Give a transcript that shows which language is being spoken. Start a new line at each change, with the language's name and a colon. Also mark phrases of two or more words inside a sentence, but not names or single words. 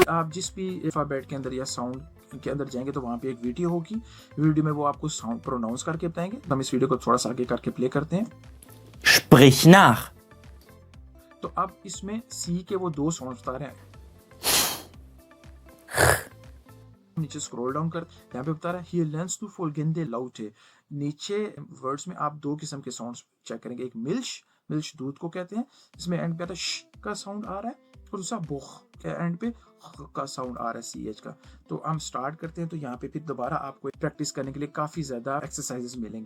Hindi: तो आप जिस भी अल्फाबेट के अंदर या साउंड के अंदर जाएंगे तो वहाँ पे एक वीडियो होगी, वीडियो में वो आपको साउंड प्रोनाउंस करके बताएंगे। तो हम इस वीडियो को थोड़ा सा आगे करके प्ले करते हैं।
German: Sprich nach.
Hindi: तो अब इसमें C के वो 2 साउंड बता रहे हैं। नीचे
English: scroll down
Hindi: कर, यहाँ पे बता रहा है
German: Hier lernst du folgende Laute।
Hindi: नीचे वर्ड्स में आप 2 किस्म के साउंड्स चेक करेंगे। एक मिल्श दूध को कहते हैं, इसमें एंड पे आता श का साउंड आ रहा है, और दूसरा बोख के एंड पे का साउंड आ रहा है CH का। तो हम स्टार्ट करते हैं। तो यहाँ पे फिर दोबारा आपको प्रैक्टिस करने के लिए काफ़ी ज़्यादा एक्सरसाइजेस मिलेंगी।